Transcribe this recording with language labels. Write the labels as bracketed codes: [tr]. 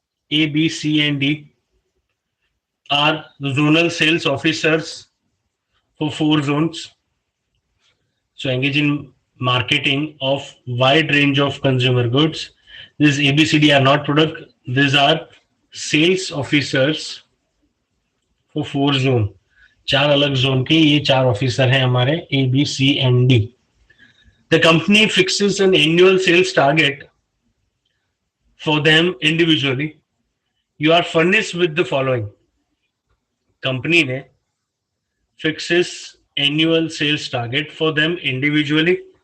[en] A, B, C, and D are zonal sales officers for 4 zones. So engage in marketing of wide range of consumer goods. This ABCD are not product. These are sales officers for 4 zone. [hi] 4 अलग zone के ये 4 officer हैं हमारे A, B, C and D. [en] The company fixes an annual sales target for them individually. You are furnished with the following. Company ने fixes annual sales target for them individually.